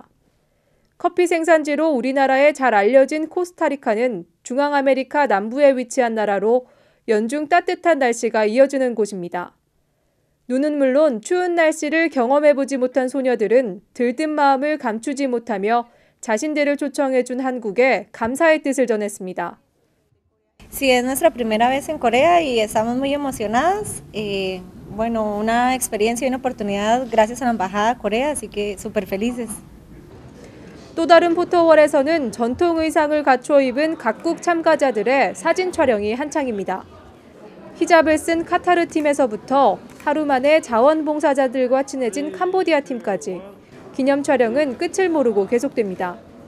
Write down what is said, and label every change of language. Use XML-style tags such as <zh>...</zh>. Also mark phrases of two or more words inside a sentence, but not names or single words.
<ko>커피 생산지로 우리나라에 잘 알려진 코스타리카는 중앙아메리카 남부에 위치한 나라로 연중 따뜻한 날씨가 이어지는 곳입니다. 눈은 물론 추운 날씨를 경험해보지 못한 소녀들은 들뜬 마음을 감추지 못하며 자신들을 초청해준 한국에 감사의 뜻을 전했습니다.</ko> <es>Sí, es nuestra primera vez en Corea y estamos muy emocionadas. Bueno, una experiencia y una oportunidad gracias a la Embajada de Corea, así que súper felices.</es> <ko>또 다른 포토월에서는 전통 의상을 갖춰 입은 각국 참가자들의 사진 촬영이 한창입니다. 히잡을 쓴 카타르 팀에서부터 하루 만에 자원봉사자들과 친해진 캄보디아 팀까지 기념 촬영은 끝을 모르고 계속됩니다.</ko>